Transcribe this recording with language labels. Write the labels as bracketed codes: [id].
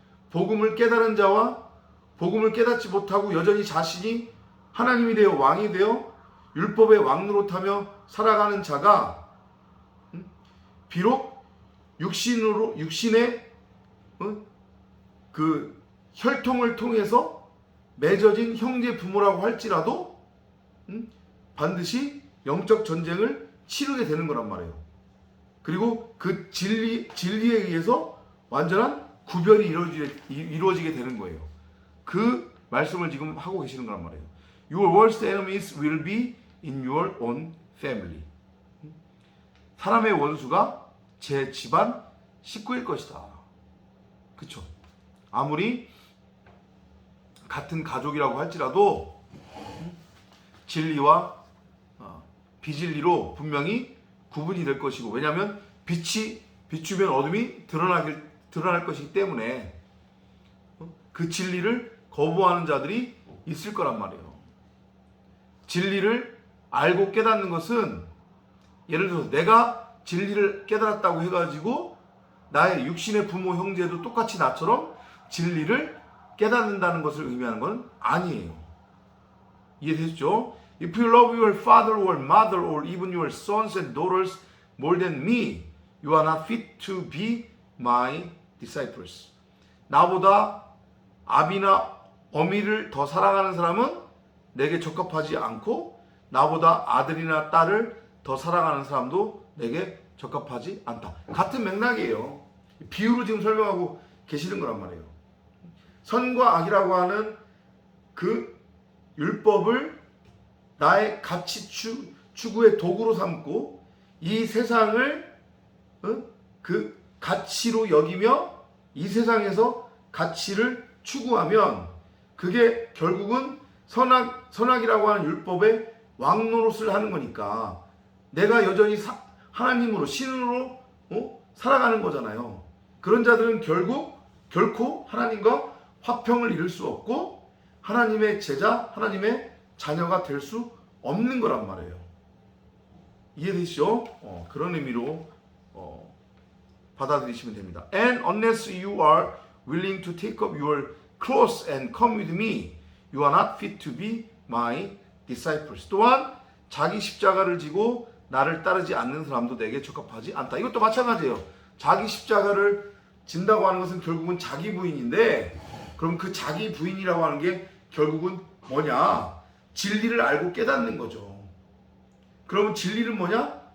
[ko] 복음을 깨달은 자와 복음을 깨닫지 못하고 여전히 자신이 하나님이 되어 왕이 되어 율법의 왕노릇하며 살아가는 자가 비록 육신의 그 혈통을 통해서 맺어진 형제 부모라고 할지라도 반드시 영적 전쟁을 치르게 되는 거란 말이에요. 그리고 그 진리에 의해서 완전한 구별이 이루어지게 되는 거예요. 그 말씀을 지금 하고 계시는 거란 말이에요. [en] Your worst enemies will be in your own family. [ko] 사람의 원수가 제 집안 식구일 것이다. 그쵸? 아무리 같은 가족이라고 할지라도 진리와 비진리로 분명히 구분이 될 것이고, 왜냐하면 빛이 비추면 어둠이 드러날 것이기 때문에 그 진리를 거부하는 자들이 있을 거란 말이에요. 진리를 알고 깨닫는 것은, 예를 들어서 내가 진리를 깨달았다고 해가지고 나의 육신의 부모 형제도 똑같이 나처럼 진리를 깨닫는다는 것을 의미하는 건 아니에요. 이해되셨죠? [en] If you love your father or mother or even your sons and daughters more than me, you are not fit to be my disciples. [ko] 나보다 아비나 어미를 더 사랑하는 사람은 내게 적합하지 않고, 나보다 아들이나 딸을 더 사랑하는 사람도 내게 적합하지 않다. 같은 맥락이에요. 비유로 지금 설명하고 계시는 거란 말이에요. 선과 악이라고 하는 그 율법을 나의 가치 추구의 도구로 삼고 이 세상을 그 가치로 여기며 이 세상에서 가치를 추구하면 그게 결국은 선악이라고 하는 율법의 왕노릇을 하는 거니까 내가 여전히 하나님으로 신으로 살아가는 거잖아요. 그런 자들은 결코 하나님과 화평을 이룰 수 없고 하나님의 제자, 하나님의 자녀가 될 수 없는 거란 말이에요. 이해되시죠? 그런 의미로 받아들이시면 됩니다. [en] And unless you are willing to take up your cross and come with me, you are not fit to be my disciples. [ko] 또한 자기 십자가를 지고 나를 따르지 않는 사람도 내게 적합하지 않다. 이것도 마찬가지예요. 자기 십자가를 진다고 하는 것은 결국은 자기 부인인데, 그럼 그 자기 부인이라고 하는 게 결국은 뭐냐? 진리를 알고 깨닫는 거죠. 그러면 진리는 뭐냐?